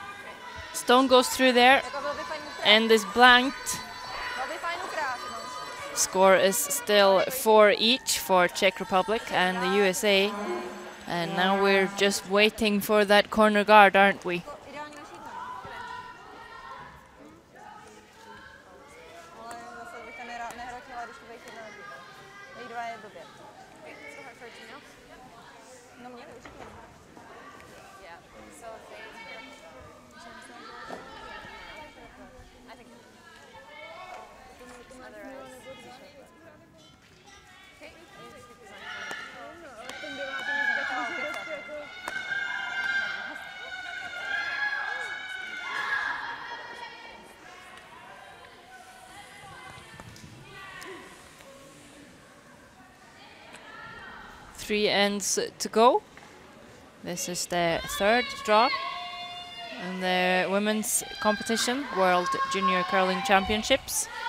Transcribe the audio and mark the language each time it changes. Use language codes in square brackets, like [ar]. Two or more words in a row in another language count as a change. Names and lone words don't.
[en] Stone goes through there and is blanked. Score is still 4 each for Czech Republic and the USA. And now we're just waiting for that corner guard, aren't we? [cs] Ideální šíta. Ale zase bych to nehrotila, když to bude 1 na 2. Dej 2 je blbě. [en] Wait, still hard for a 2 now? [cs] No měli určitě. [en] Yeah. So if they. I think. Otherwise. Okay. [cs] Ten 9. může být prostě jako... [en] Three ends to go. This is the 3rd draw in the women's competition, World Junior Curling Championships.